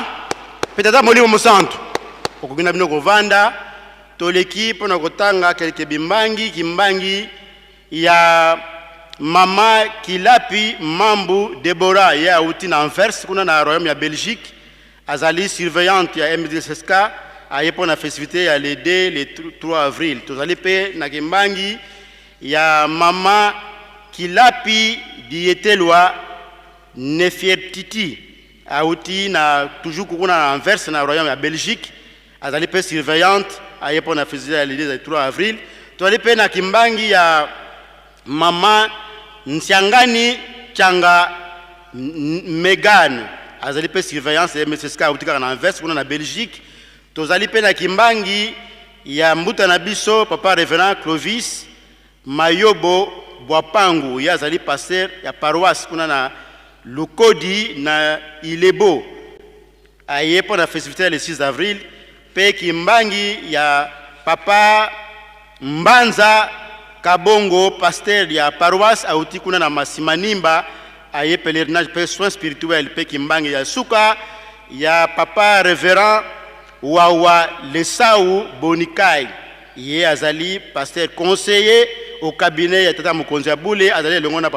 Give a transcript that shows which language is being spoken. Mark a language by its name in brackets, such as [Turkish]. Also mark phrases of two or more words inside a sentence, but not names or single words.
[Lingala] petata molimo mosantu okugina bino kovanda toleki pona kotanga kelke bimbangi kimbangi ya mama Kilapi Mambu Deborah ya uti na Anvers kuna na royaume ya Belgique azali surveillante ya MDSSK ayepo na festivité ya [French] le 2 le 3 avril [Lingala] tozali pe na kimbangi ya mama Kilapi Dietelwa Nefertiti auti na toujours kuna Anvers na royaume ya Belgique azali pe surveillante ayepo na [French] fusillade l'idée le 3 avril [Lingala] toali pe na kimbangi ya mama Nsiangani Changa Megan azali pe surveillance MSSK auti na Anvers kuna na Belgique tozali pe na kimbangi ya mbuta na biso papa révérend Clovis Mayobo Boapangu ya azali pasteur ya paroisse kuna na Lukodi na Ilebo ayepo na festivité [French] le 6 avril [Lingala] pe kimbangi ya papa Mbanza Kabongo pasteur ya paroisse auti kuna na Masimanimba aye pèlerinage pe [French] soins spirituels [Lingala] pe kimbangi ya suka ya papa révérend Wawa Lesau Bonikai ye azali [French] pasteur conseiller au cabinet [Lingala] ya tata Mukonzi Abule azali longo na